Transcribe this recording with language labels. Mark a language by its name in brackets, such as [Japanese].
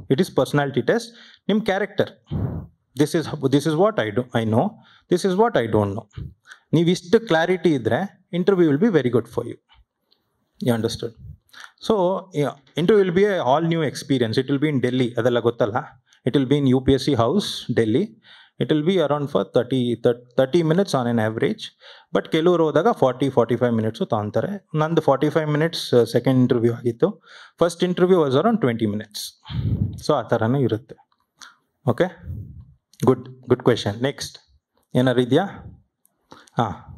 [English] It is personality test, ನಿಮ್ಮ character. This is what I know, this is what I don't know. [Kannada] ನೀವು ಇಷ್ಟು clarity ಇದ್ದರೆ [English] Interview will be very good for you. You understood? So interview will be a all new experience. It will be in Delhi, [Kannada] ಅದೆಲ್ಲ ಗೊತ್ತಲ್ಲ. [English] It will be in UPSC House, Delhi. It will be around for 30 minutes on an average. [Kannada] But ಕೆಲವರು ಹೋದಾಗ 40-45 minutes ತೊಗೊಂತಾರೆ. ನಂದು 45 minutes second interview ಆಗಿತ್ತು. [English] First interview was around 20 minutes. [Kannada] So ಆ ಥರನೇ ಇರುತ್ತೆ. [English] Okay, good question. [Kannada] Next ಏನಾರು ಇದೆಯಾ? ಹಾಂ,